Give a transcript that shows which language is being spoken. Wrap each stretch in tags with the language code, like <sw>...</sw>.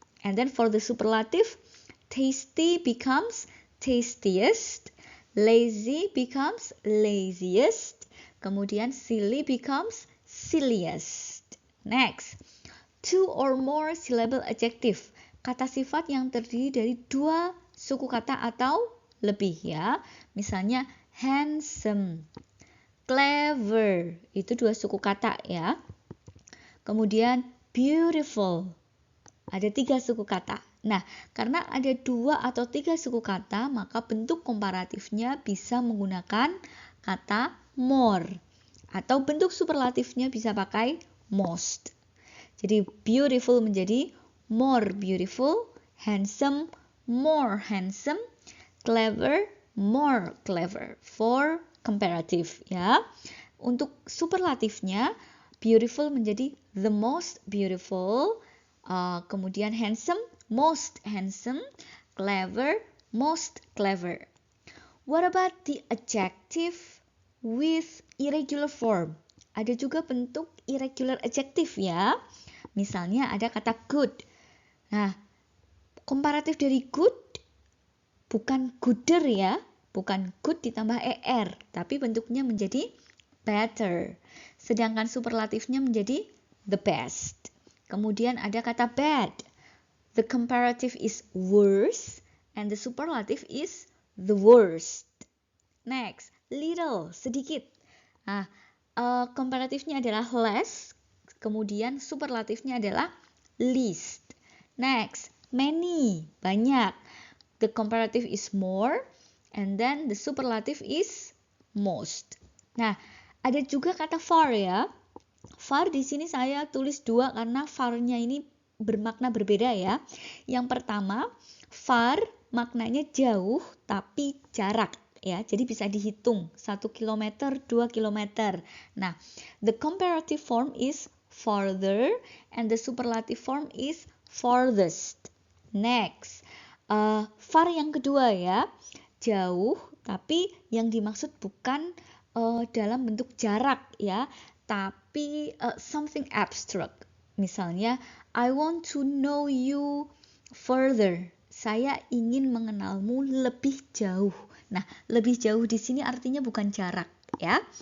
<en>And then for the superlative, tasty becomes tastiest, lazy becomes laziest, kemudian silly becomes silliest. Next, two or more syllable adjective.</en> <id>Kata sifat yang terdiri dari dua suku kata atau lebih ya. Misalnya handsome, clever, itu dua suku kata ya. Kemudian beautiful, ada 3 suku kata. Nah, karena ada 2 atau 3 suku kata, maka bentuk komparatifnya bisa menggunakan kata more. Atau bentuk superlatifnya bisa pakai most.</id> <en>Jadi beautiful menjadi more beautiful, handsome more handsome, clever more clever. For comparative ya.</en> <id>Untuk superlatifnya,</id> <en>beautiful menjadi the most beautiful, kemudian handsome, most handsome, clever, most clever. What about the adjective with irregular form?</en> <id>Ada juga bentuk irregular adjective ya. Misalnya ada kata good. Nah, komparatif dari good bukan gooder ya. Bukan good ditambah er, tapi bentuknya menjadi better. Sedangkan superlatifnya menjadi the best. Kemudian ada kata bad.</id> <en>The comparative is worse and the superlative is the worst. Next, little, sedikit.</en> <id>Nah, komparatifnya adalah less, kemudian superlatifnya adalah least.</id> <en>Next, many, banyak. The comparative is more and then the superlative is most.</en> <id>Nah, ada juga kata far ya. Far di sini saya tulis 2 karena far-nya ini bermakna berbeda ya. Yang pertama, far maknanya jauh tapi jarak ya. Jadi bisa dihitung 1 km, 2 km.</id> <en>Nah, the comparative form is farther and the superlative form is farthest.</en> <id>Next, far yang kedua ya. Jauh tapi yang dimaksud bukan dalam bentuk jarak ya, tapi</id> <en>something abstract. Misalnya, I want to know you further.</en> <id>Saya ingin mengenalmu lebih jauh. Nah, lebih jauh di sini artinya bukan jarak ya.</id>